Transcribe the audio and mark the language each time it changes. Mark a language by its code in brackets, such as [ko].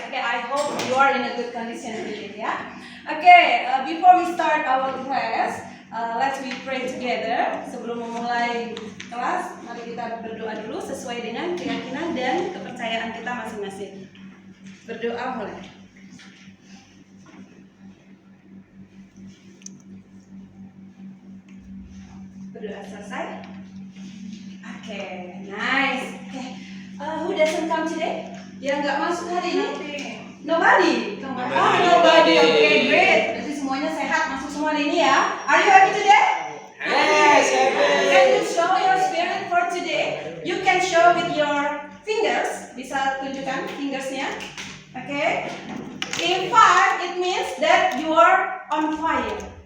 [en] Okay, I hope you are in a good condition today, yeah. Okay, before we start our class, let's we pray together. [id] Sebelum memulai kelas, mari kita berdoa dulu sesuai dengan keyakinan dan kepercayaan kita masing-masing. Berdoa mulai. Berdoa selesai. [en] Okay, nice. Okay, who doesn't come today? [id] Yang nggak masuk hari ini? [en] Nobody. Nobody. Okay, great. [id] Berarti semuanya sehat, masuk semua hari ini ya. [en] Are you happy today? Yes. Can you show your spirit for today? You can show with your fingers. [id] Bisa tunjukkan fingersnya. [en] Okay. In 5, it means that you are on fire.